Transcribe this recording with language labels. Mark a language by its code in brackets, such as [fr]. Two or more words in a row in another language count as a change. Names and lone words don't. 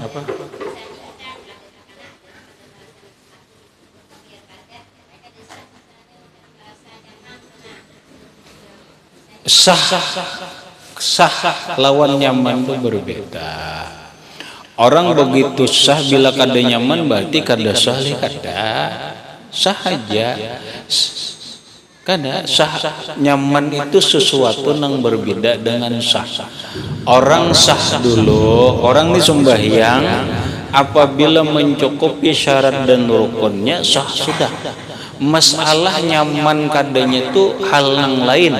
[id] Sah lawan nyaman itu berbeda. Orang begitu sah bila kada nyaman berarti kada sah kada. Sah aja. Kada sah nyaman itu sesuatu yang berbeda dengan sah. Orang sah dulu, orang ini sembahyang apabila mencukupi syarat dan rukunnya sah sudah. Masalah nyaman kadanya itu hal yang lain.